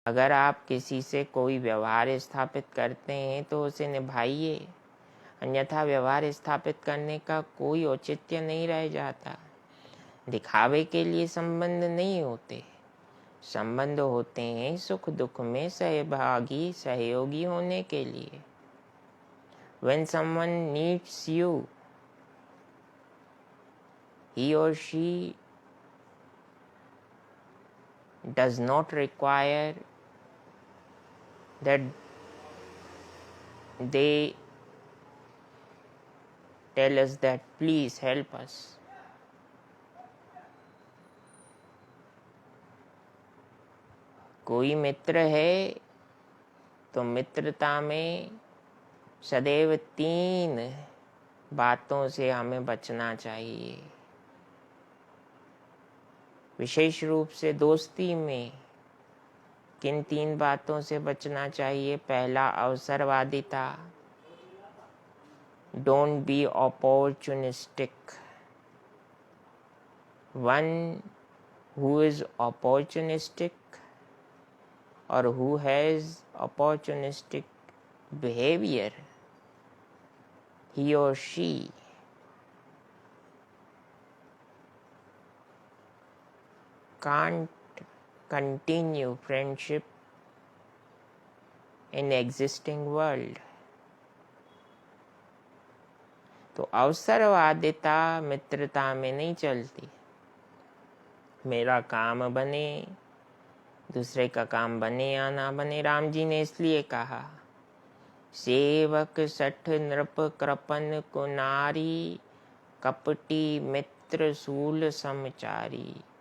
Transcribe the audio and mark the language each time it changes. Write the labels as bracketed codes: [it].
[hi] अगर आप किसी से कोई व्यवहार स्थापित करते हैं तो उसे निभाइए, अन्यथा व्यवहार स्थापित करने का कोई औचित्य नहीं रह जाता। दिखावे के लिए संबंध नहीं होते, संबंध होते हैं सुख दुख में सहभागी सहयोगी होने के लिए। [en] When someone needs you, he or she does not require that they tell us that please help us. [hi] कोई मित्र है तो मित्रता में सदैव 3 बातों से हमें बचना चाहिए। विशेष रूप से दोस्ती में किन 3 बातों से बचना चाहिए? पहला, अवसरवादिता। [en] Don't be opportunistic. One who is opportunistic or who has opportunistic behavior, he or she can't continue friendship in existing world. [hi] तो अवसरवादिता मित्रता में नहीं चलती। मेरा काम बने, दूसरे का काम बने या ना बने। राम जी ने इसलिए कहा, सेवक सठ नृप कृपन को नारी, कपटी मित्र सूल समचारी।